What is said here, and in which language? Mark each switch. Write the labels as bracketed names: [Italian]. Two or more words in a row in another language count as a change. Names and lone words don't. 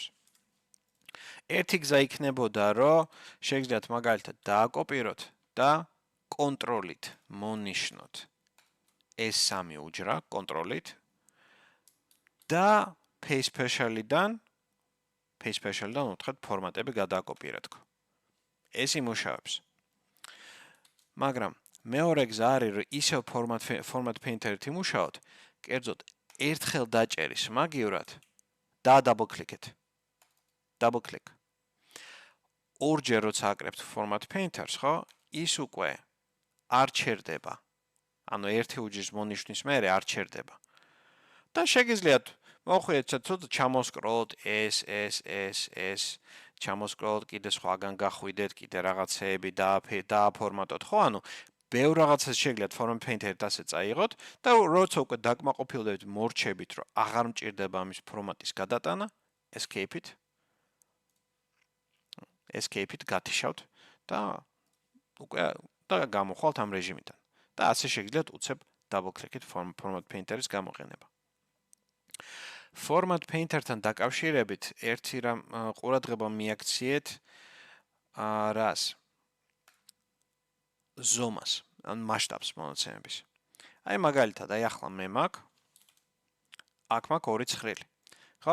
[Georgian] ერთი გზა იქნებოდა, რომ შეგიძლიათ მაგალითად დააკოპიროთ და კონტროლით მონიშნოთ ეს სამი უჯრა, კონტროლით და [English] Paste Special- [Georgian] დან [English] paste special- [Georgian] დან უთხრეთ ფორმატები გადააკოპიერეთ. ეს იმუშავებს. მაგრამ მეორე გზა არის, რომ ისევ [English] format painter- [Georgian] ით იმუშაოთ, კერძოდ ერთხელ დაჭერის მაგივრად და [English] double click- [Georgian] ით. [English] Double click. [Georgian] ორჯერ როცა აკრებთ [English] format painter- [Georgian] ს, ხო? ის უკვე არ ჩერდება. ანუ ერთი უჯრის მონიშნის მერე არ ჩერდება. და შეგიძლიათ მოხვიეთ ცოტა ჩამოსკროლოთ ეს, ჩამოსკროლოთ კიდე სხვაგან გახვიდეთ, კიდე რაღაცეები დააფორმატოთ, ხო? ანუ ბევრ რაღაცას შეგიძლიათ [English] format painter- [Georgian] ით ასე წაიღოთ და როცა უკვე დაკმაყოფილდებით მორჩებით, რომ აღარ მჭირდება ამის ფორმატის გადატანა, escape-ით გათიშავთ და უკვე გამოხვალთ ამ რეჟიმიდან. და ასე შეგიძლიათ უცებ [English] double click- [Georgian] ით [English] format painter- [Georgian] ის გამოყენება. [English] Format painter- [Georgian] თან დაკავშირებით ერთი რამ ყურადღება მიაქციეთ რას? ზომას, ან მასშტაბს მონაცემების. აი მაგალითად, აი ახლა მე მაქვს აქ მაქვს ორი ცხრილი. ხო?